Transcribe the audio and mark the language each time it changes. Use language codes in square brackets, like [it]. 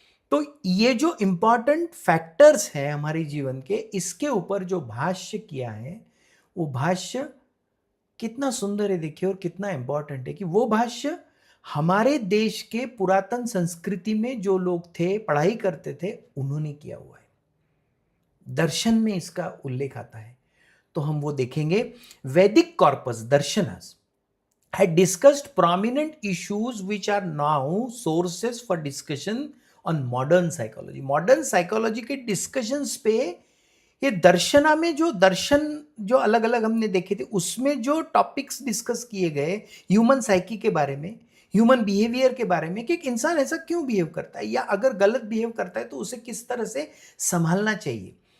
[hi] तो ये जो इम्पॉर्टेंट फैक्टर्स हैं हमारे जीवन के, इसके ऊपर जो भाष्य किया है, वो भाष्य कितना सुंदर है देखिए, और कितना इम्पॉर्टेंट है कि वो भाष्य हमारे देश के पुरातन संस्कृति में जो लोग थे, पढ़ाई करते थे, उन्होंने किया हुआ है। दर्शन में इसका उल्लेख आता है, तो हम वो देखेंगे। [en] Vedic corpus darshanas had discussed prominent issues which are now sources for discussion on modern psychology. [hi] Modern psychology के डिस्कशंस पे ये दर्शना में जो दर्शन जो अलग अलग हमने देखे थे, उसमें जो टॉपिक्स डिस्कस किए गए ह्यूमन साइकी के बारे में, ह्यूमन बिहेवियर के बारे में, कि एक इंसान ऐसा क्यों बिहेव करता है, या अगर गलत बिहेव करता है तो उसे किस तरह से संभालना चाहिए।